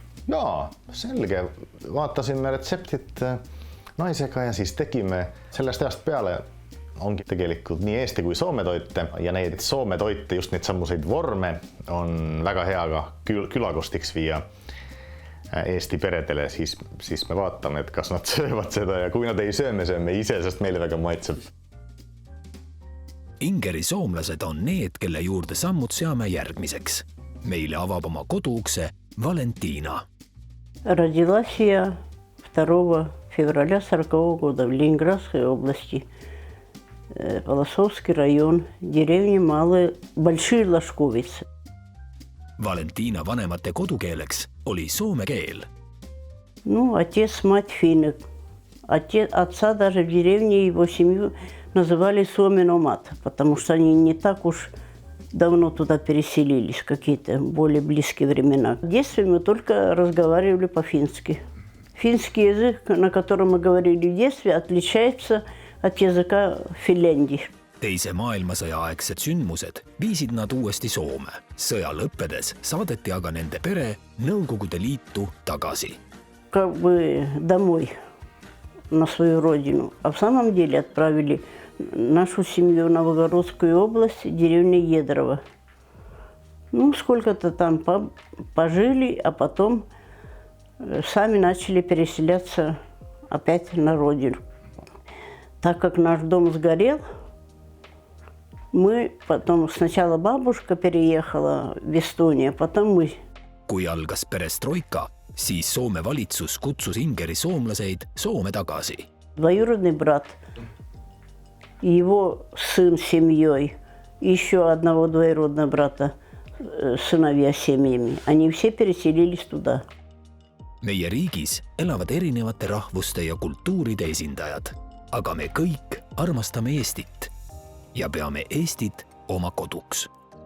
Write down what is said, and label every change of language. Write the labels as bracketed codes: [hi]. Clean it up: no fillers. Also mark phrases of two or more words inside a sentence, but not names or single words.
[et] Jaa, selge, vaatasime retseptit naisega ja siis tegime sellest ajast peale ongi tegelikult nii Eesti kui Soome toite ja neid Soome toite, just neid sammuseid vorme on väga hea ka külakostiks viia Eesti peredele, siis me vaatame, et kas nad söövad seda ja kui nad ei söö, me sööme ise, sest meile väga maitseb. Ingeri soomlased on need, kelle juurde sammud seame järgmiseks. Meile avab oma koduukse Valentina. [ru] Родилась я 2 февраля 40 года в Ленинградской области. Полосовский район, деревня Большие Ложковицы. [et] Valentina vanemate kodukeeleks oli soome keel. [ru] Отец, мать финны. Отца даже в деревне его семью называли Suomen-Omat, потому что они не так уж давно туда переселились, какие-то более близкие времена. В детстве мы только разговаривали по-фински. Финский язык, на котором мы говорили в детстве, отличается от языка Финляндии. [et] Teise maailmasõja aegsed sündmused viisid nad uuesti Soome. Sõja lõppedes saadeti aga nende pere Nõukogude Liitu tagasi. [ru] Как бы домой, на свою родину. А в самом деле отправили нашу семью в Новгородскую область, деревня Едрово. Сколько-то там пожили, а потом сами начали переселяться опять на родину. Так как наш дом сгорел, мы потом, sначала бабушка переехала в Эстонию, потом мы. [et] Kui algas perestroika, siis Soome valitsus kutsus Ingeri soomlaseid Soome tagasi. [ru] Двоюродный брат, его сын с семьей, еще одного двоюродного брата, сыновья семьями. Они все переселились туда. [et] Meie riigis elavad erinevate rahvuste ja kultuuride esindajad, aga me kõik armastame Eestit ja peame Eestit oma koduks.